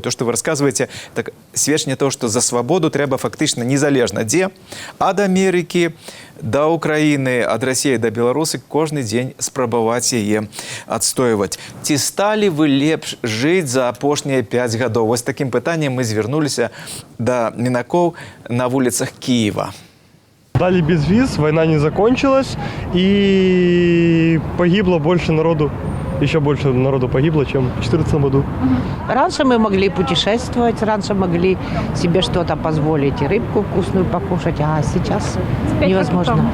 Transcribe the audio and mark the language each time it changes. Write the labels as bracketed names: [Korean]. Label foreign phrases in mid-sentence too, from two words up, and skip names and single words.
[Belarusian] То, што вы расказваеце, так сведчанне того, што за свабоду трэба фактычна незалежна дзе, ад Амерыкі да Украіны, ад Расіі да Беларусы кожны дзень спрабаваць яе адстойваць. Ці сталі вы лепш жыць за апошнія 5 гадоў? Вось такім пытаннем мы звярнуліся да мінакоў на вуліцах Киева. [Russian] Дали безвиз, война не закончилась, и погибло больше народу. Еще больше народу погибло, чем в 2014 году. Раньше мы могли путешествовать, раньше могли себе что-то позволить, и рыбку вкусную покушать, а сейчас невозможно.